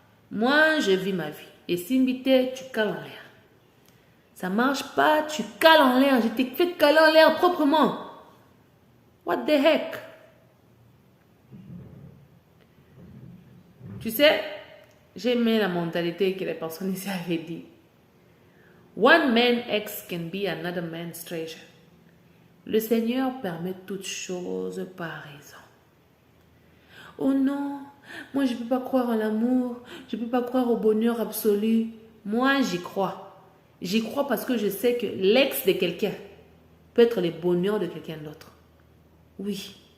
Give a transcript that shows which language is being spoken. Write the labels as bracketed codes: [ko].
[fr] Moi, je vis ma vie. Et si m'bité, tu cales en l'air. Ça marche pas, tu cales en l'air. Je t'ai fait caler en l'air proprement. [en] What the heck? [fr] Tu sais, j'ai aimé la mentalité que les personnes ici avaient dit. [en] One man ex can be another man's treasure. [fr] Le Seigneur permet toutes choses par raison. Oh non, moi je ne peux pas croire en l'amour, je ne peux pas croire au bonheur absolu. Moi j'y crois. J'y crois parce que je sais que l'ex de quelqu'un peut être le bonheur de quelqu'un d'autre. Oui.